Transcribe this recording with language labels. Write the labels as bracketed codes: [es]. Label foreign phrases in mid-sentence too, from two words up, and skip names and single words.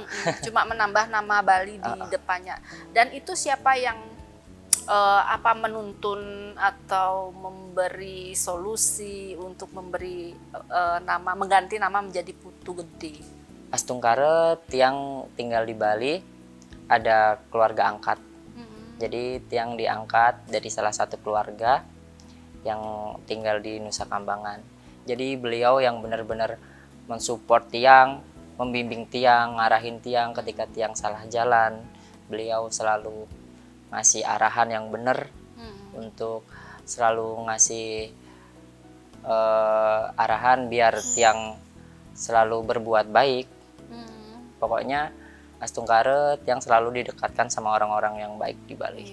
[id] Cuma menambah nama Bali di depannya. Dan itu siapa yang menuntun atau memberi solusi untuk memberi nama, mengganti nama menjadi Putu Gede? Astungkare tiang tinggal di Bali, ada keluarga angkat. Jadi tiang diangkat dari salah satu keluarga yang tinggal di Nusa Kambangan. Jadi beliau yang benar-benar mensupport tiang, membimbing tiang, ngarahin tiang ketika tiang salah jalan. Beliau selalu ngasih arahan yang benar, untuk selalu ngasih arahan biar tiang selalu berbuat baik. Pokoknya Astungkare tiang selalu didekatkan sama orang-orang yang baik di Bali.